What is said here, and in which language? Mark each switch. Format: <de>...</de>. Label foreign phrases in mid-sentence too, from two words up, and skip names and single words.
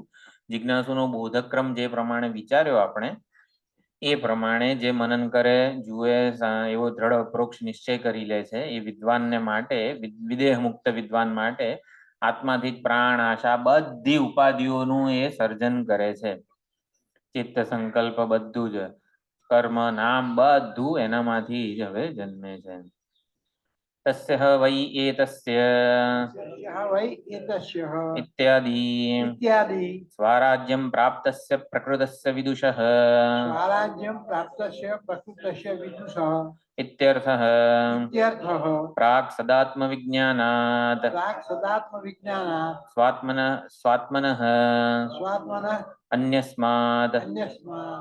<gu>જિજ્ઞાસુનો બોધક ક્રમ જે પ્રમાણે વિચાર્યો આપણે એ પ્રમાણે જે મનન કરે, જુએ, એવો દ્રઢ અપરોક્ષ નિશ્ચય કરી લે છે એ વિદ્વાનને માટે, વિદેહ મુક્ત વિદ્વાન માટે આત્માથી પ્રાણ, આશા બધી ઉપાધિઓનું એ સર્જન કરે છે. ચિત્ત, સંકલ્પ બધું જ, કર્મ, નામ બધું એનામાંથી જ હવે જન્મે છે.</gu> <sa>તસ્ય વૈ એતસ્ય वै एतस्य ઇત્યાદિ इत्यादि સ્વરાજ્યમ પ્રાપ્તસ્ય પ્રકૃતસ્ય વિદુષઃ स्वराज्यं प्राप्तस्य प्रकृतस्य विदुषः इत्यर्थः इत्यर्थः प्राक् सदात्म विज्ञानात् प्राक् सदात्म विज्ञानात् स्वात्मनः स्वात्मनः अन्यस्मात् अन्यस्मात्</sa>